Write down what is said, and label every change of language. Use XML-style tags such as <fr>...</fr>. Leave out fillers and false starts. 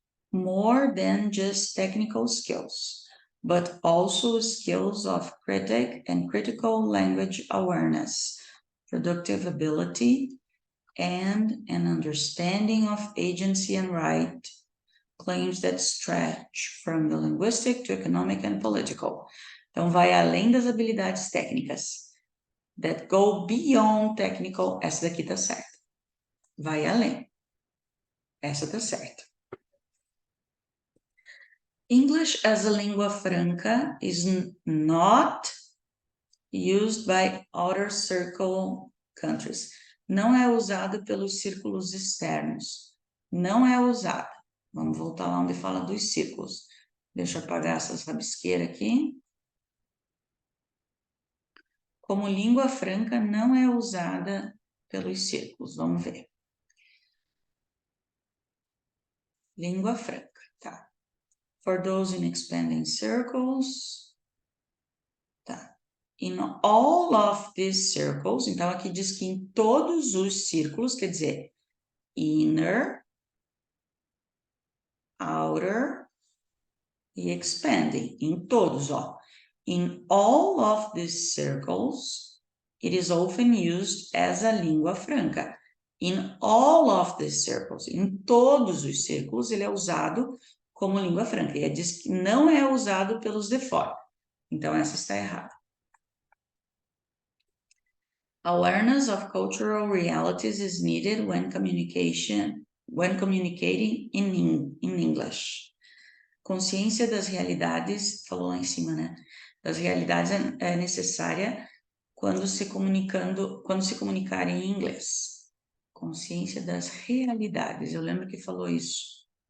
<en>More than just technical skills, but also skills of critic and critical language awareness, productive ability, and an understanding of agency and right, claims that stretch from the linguistic to economic and political.</en> <pt>Então, vai além das habilidades técnicas.</pt> <en>That go beyond technical.</en> <pt>Essa daqui tá certa. Vai além. Essa tá certa.</pt> <en>English as a língua franca is not used by outer circle countries.</en> <pt>Não é usado pelos círculos externos. Não é usado. Vamos voltar lá onde fala dos círculos. Deixa eu apagar essas rabisqueiras aqui. Como língua franca, não é usada pelos círculos. Vamos ver. Língua franca, tá.</pt> <en>For those in expanding circles.</en> <pt>Tá.</pt> <en>In all of these circles,</en> <pt>então aqui diz que em todos os círculos, quer dizer, inner, outer e expanding, em todos, ó.</pt> <en>In all of these circles, it is often used as a língua franca. In all of these circles,</en> <pt>em todos os círculos, ele é usado como língua franca. E diz que não é usado pelos de fora. Então, essa está errada.</pt> <en>Awareness of cultural realities is needed when communicating in English.</en> <pt>Consciência das realidades, falou lá em cima, né? Das realidades é necessária quando se comunicar em inglês. Consciência das realidades. Eu lembro que falou isso.</pt>